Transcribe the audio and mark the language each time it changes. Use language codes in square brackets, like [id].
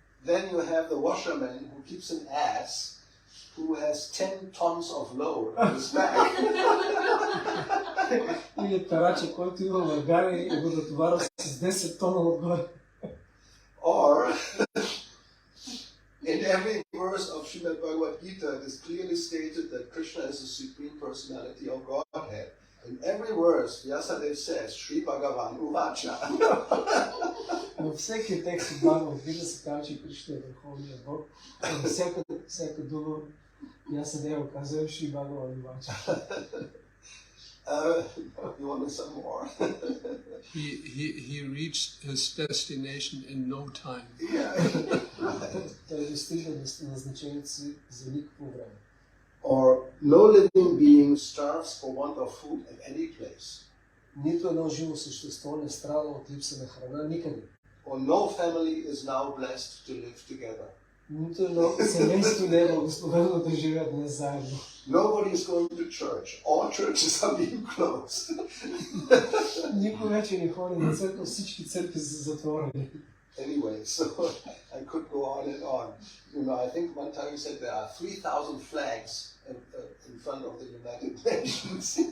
[en] Then you have the washerman who keeps an ass who has 10 tons of load on his back. [bg] Или тараче, който има магаре и го натоварва с 10 тона отгоре. [en] Or, in every verse of Srimad Bhagavad Gita, it is clearly stated that Krishna is the supreme personality of Godhead. In every verse, Vyasadeva says, [sa] Sri Bhagavan Uvacha. [bg] Но всеки текст от Бхагавад Гита се казва, че Кришна е Върховният Бог. И всяка дума Вясадева казва [sa] Шри Бхагаван Увача. [en] You want to some more? He reached his destination in no time. Yeah. [bg] Той достига до назначението си за никакво време. [en] Or no living being starves for want of food at any place. [bg] Нито едно живо същество не страда от липса на храна никъде. [en] Or no family is now blessed to live together. [bg] Нито едно семейство не е благословено да живеят днес заедно. [en] Nobody is going to church. All churches are being closed. [bg] Никой вече не ходи на църква, всички църкви са затворени. [en] Anyway, so I could go on and on. You know, I think one time you said there are 3,000 flags in front of the United Nations.